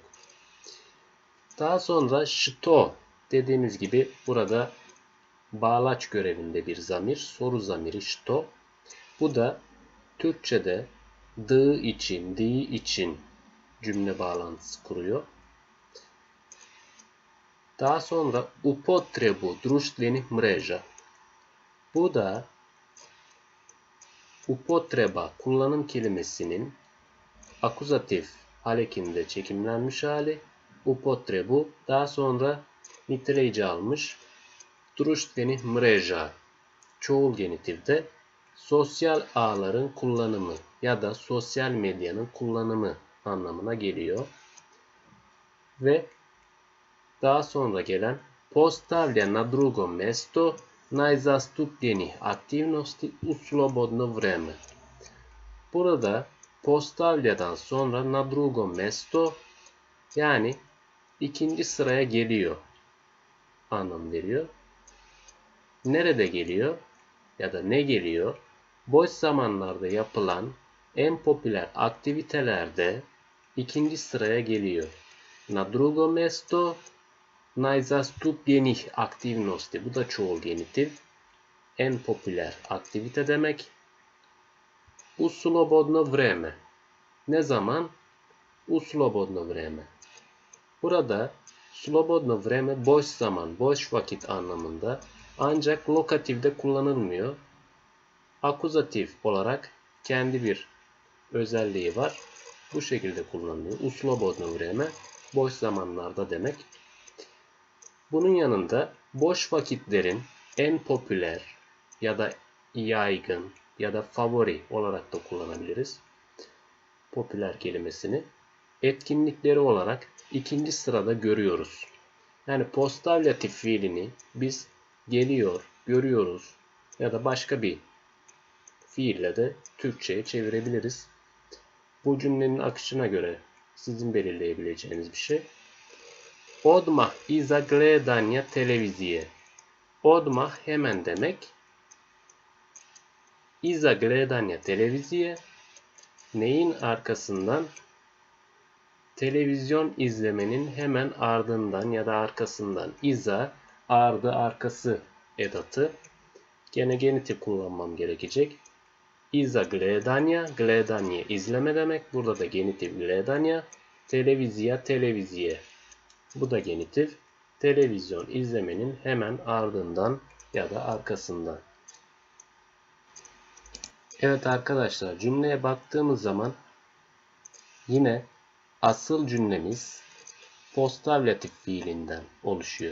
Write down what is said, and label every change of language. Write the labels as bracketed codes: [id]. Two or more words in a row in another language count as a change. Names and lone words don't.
[tr] Daha sonra što dediğimiz gibi burada bağlaç görevinde bir zamir, soru zamiri što. Bu da Türkçe'de dı için, di için cümle bağlantısı kuruyor. Daha sonra [sr] upotrebu društvenih mreža. [tr] Bu da upotreba kullanım kelimesinin akuzatif halekinde çekimlenmiş hali. Upotrebu daha sonra niteleyici almış. [sr] Društvenih mreža [tr] çoğul genitifde sosyal ağların kullanımı ya da sosyal medyanın kullanımı anlamına geliyor. Ve daha sonra gelen [sr] postavlja na drugo mesto najzastupljenijih aktivnosti u slobodno vreme. [tr] Burada postavlja'dan sonra [sr] na drugo mesto [tr] yani ikinci sıraya geliyor anlam veriyor. Nerede geliyor ya da ne geliyor? Boş zamanlarda yapılan en popüler aktivitelerde ikinci sıraya geliyor. [sr] Na drugo mesto najzastupljenijih aktivnosti. [tr] Bu da çoğul genitif. En popüler aktivite demek. [sr] U slobodno vreme. [tr] Ne zaman? [sr] U slobodno vreme. [tr] Burada [sr] slobodno vreme [tr] boş zaman, boş vakit anlamında ancak lokatifde kullanılmıyor. Akuzatif olarak kendi bir özelliği var. Bu şekilde kullanılıyor. [sr] U slobodno vreme [tr] boş zamanlarda demek. Bunun yanında boş vakitlerin en popüler ya da yaygın ya da favori olarak da kullanabiliriz. Popüler kelimesini etkinlikleri olarak ikinci sırada görüyoruz. Yani postavlatif fiilini biz geliyor, görüyoruz ya da başka bir fiille de Türkçe'ye çevirebiliriz. Bu cümlenin akışına göre sizin belirleyebileceğiniz bir şey. [sr] Odmah iza gledanja televizije. [tr] Odmah hemen demek. [sr] iza gledanja televizije, [tr] neyin arkasından? Televizyon izlemenin hemen ardından ya da arkasından. İza, ardı, arkası edatı. Gene genitif kullanmam gerekecek. [sr] Iza gledanja, [tr] gledanje izleme demek. Burada da genitif gledanja. Televizija, televiziye. Bu da genitif. Televizyon izlemenin hemen ardından ya da arkasından. Evet arkadaşlar, cümleye baktığımız zaman yine asıl cümlemiz postavlatif fiilinden oluşuyor.